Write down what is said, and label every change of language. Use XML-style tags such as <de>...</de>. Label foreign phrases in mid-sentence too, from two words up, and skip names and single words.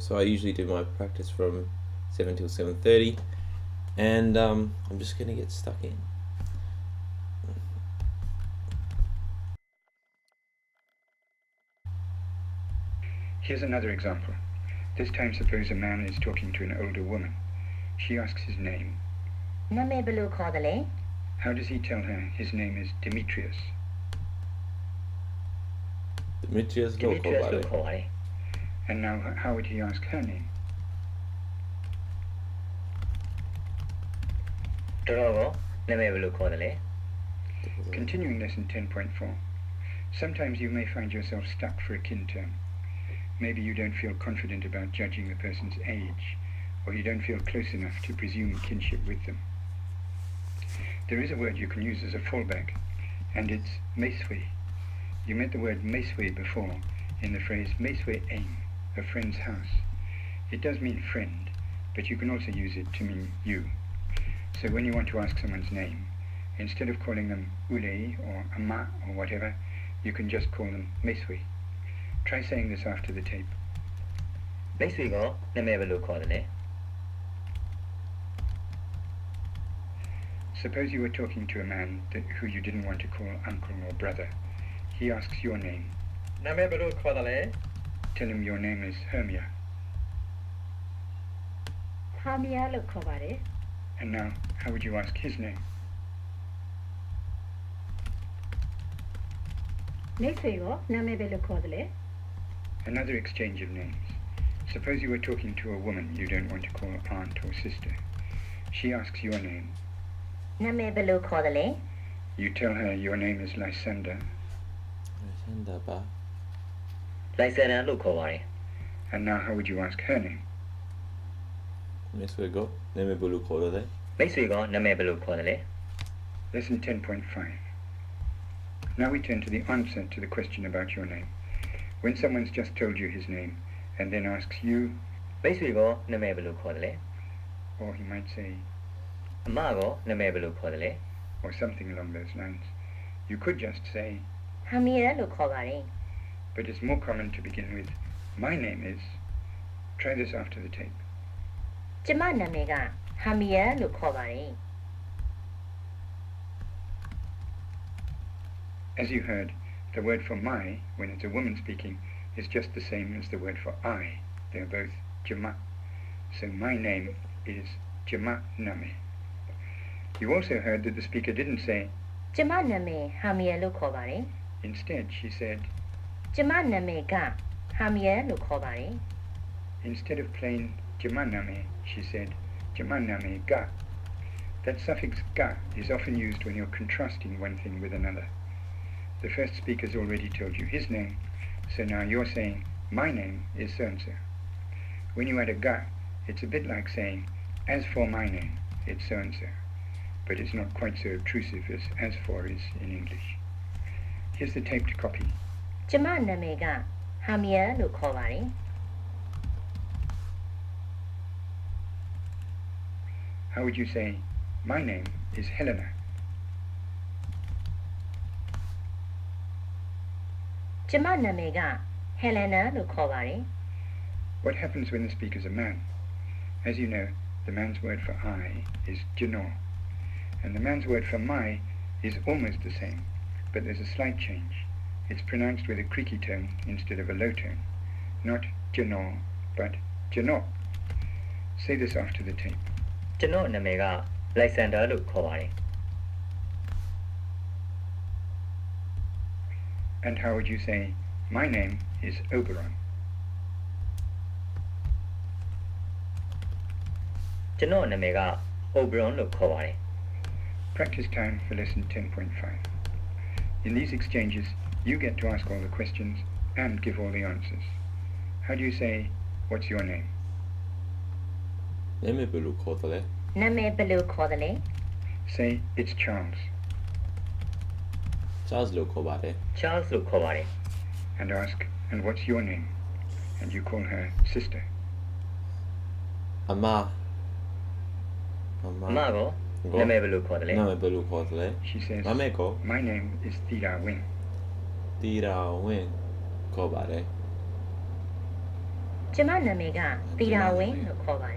<en>So I usually do my practice from 7 till 7:30, and I'm just gonna get stuck in. Here's another example. This time suppose a man is talking to an older woman. She asks his name.</en> <my>နာမည်ဘယ်လိုခေါ်သလဲ</my> <en>How does he tell her his name is Demetrius? Demetrius Demetrius</en> <my>လို့ခေါ်ပါတယ်. လို့ခေါ်ပါတယ်</my> <en>And now how would he ask her name?</en> <my>တော်တော်ကောနာမည်ဘယ်လိုခေါ်သလဲ</my> <en>Continuing lesson 10.4. Sometimes you may find yourself stuck for a kin term. Maybe you don't feel confident about judging the person's age, or you don't feel close enough to presume kinship with them. There is a word you can use as a fallback, and it's meswe. You met the word meswe before in the phrase</en> <my>မိတ်ဆွေ အိမ်,</my> <en>a friend's house. It does mean friend, but you can also use it to mean you. So when you want to ask someone's name, instead of calling them Ule or Ama or whatever, you can just call them meswe. Try saying this after the tape.</en> <my>မိတ်ဆွေကောနာမည်ဘယ်လိုခေါ်သလဲ</my> <en>Suppose you were talking to a man who you didn't want to call uncle or brother. He asks your name.</en> <my>နာမည်ဘယ်လိုခေါ်သလဲ</my> <en>Tell him your name is Hermia.</en> <my>ဟာမီယာလို့ခေါ်ပါတယ်</my> <en>And now, how would you ask his name?</en> <my>မိတ်ဆွေရောနာမည်ဘယ်လိုခေါ်သလဲ</my> <en>Another exchange of names. Suppose you were talking to a woman you don't want to call aunt or sister. She asks your name.</en> <my>နာမည်ဘယ်လိုခေါ်သလဲ</my> <en>You tell her your name is Lysander.</en> <my>Sandaba. လိုက်ဆယ်ရန်လို့ခေါ်ပါတယ်</my> <en>And now, how would you ask her name?</en> <my>မိတ်ဆွေကော နာမည် ဘယ်လို ခေါ်တယ်လဲ. မိတ်ဆွေကောနာမည်ဘယ်လိုခေါ်သလဲ</my> <en>Lesson 10.5. Now we turn to the answer to the question about your name. When someone's just told you his name and then asks you,</en> <my>မိတ်ဆွေကောနာမည်ဘယ်လိုခေါ်သလဲ</my> <en>or he might say,</en> <my>အမကောနာမည်ဘယ်လိုခေါ်သလဲ</my> <en>or something along those lines, you could just say,</en> <my>ဟာမီယာလို့ခေါ်ပါတယ်</my> <en>but it's more common to begin with, my name is. Try this after the tape.</en> <my>ကျမနာမည်ကဟာမီယာလို့ခေါ်ပါတယ်</my> <en>As you heard, the word for my, when it's a woman speaking, is just the same as the word for I. They're both Jama. So my name is</en> <my>ကျမ နာမည်.</my> <en>You also heard that the speaker didn't say,</en> <my>ကျမနာမည်ဟာမီယာလို့ခေါ်ပါတယ်</my> <en>instead she said,</en> <my>ကျမနာမည်ကဟာမီယာလို့ခေါ်ပါတယ်</my> <en>instead of plain</en> <my>ကျမ နာမည်,</my> <en>she said,</en> <my>ကျမ နာမည် က.</my> <en>That suffix Ga is often used when you're contrasting one thing with another. The first speaker's already told you his name, so now you're saying, my name is so-and-so. When you add a Ga, it's a bit like saying, as for my name, it's so-and-so. But it's not quite so obtrusive as for is in English. Here's the tape to copy.</en> <my>ကျမနာမည်ကဟာမီယာလို့ခေါ်ပါတယ်</my> <en>How would you say, my name is Helena?</en> <my>ကျမနာမည်ကဟယ်လနာလို့ခေါ်ပါတယ်</my> <en>What happens when the speaker's a man? As you know, the man's word for I is Jano, and the man's word for my is almost the same, but there's a slight change. It's pronounced with a creaky tone instead of a low tone. Not Jano, but Jano. Say this after the tape.</en> <my>ကျွန်တော်နာမည်ကလိုက်ဆန်ဒါလို့ခေါ်ပါတယ်</my> <en>And how would you say, my name is Oberon?</en> <my>ကျွန်တော်နာမည်က Oberon လို့ခေါ်ပါတယ်</my> <en>Practice time for lesson 10.5. In these exchanges, you get to ask all the questions and give all the answers. How do you say, what's your name?</en> <my>နာမည်ဘယ်လိုခေါ်တယ်လဲ နာမည်ဘယ်လိုခေါ်တယ်လဲ</my> <en>Say, it's Charles,</en> <my>Charles လို့ခေါ်ပါတယ် Charles လို့ခေါ်ပါတယ်</my> <en>and ask, and what's your name? And you call her sister.</en> <my>အမ အမကောနာမည်ဘယ်လိုခေါ်တယ်လဲ နာမည်ဘယ်လိုခေါ်တယ်လဲ She says, နာမည်ကို</my> <en>my name is Thira Wing.</en> <my>တီရာဝင်းခေါ်ပါတယ် ကျမနာမည်ကတီရာဝင်းလို့ခေါ်ပါတယ်</my>